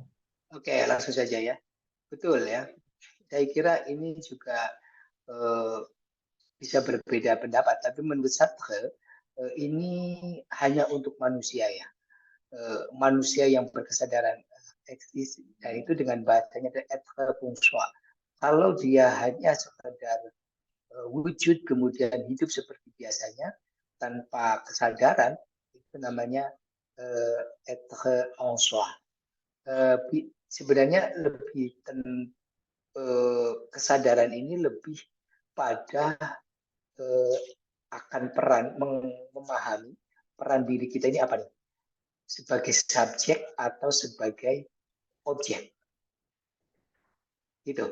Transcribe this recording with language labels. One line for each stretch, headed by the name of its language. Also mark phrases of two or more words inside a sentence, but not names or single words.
Indonesian: Oke, langsung saja ya. Betul ya. Saya kira ini juga bisa berbeda pendapat, tapi menurut Sartre ini hanya untuk manusia ya. Manusia yang berkesadaran eksis, dan itu dengan bahasanya
French: être bourgeois.
Indonesian: Kalau dia hanya sekadar wujud kemudian hidup seperti biasanya tanpa kesadaran, itu namanya
French: être en soi.
Indonesian: Sebenarnya lebih kesadaran ini lebih pada akan peran memahami peran diri kita ini apa nih, sebagai subjek atau sebagai objek gitu.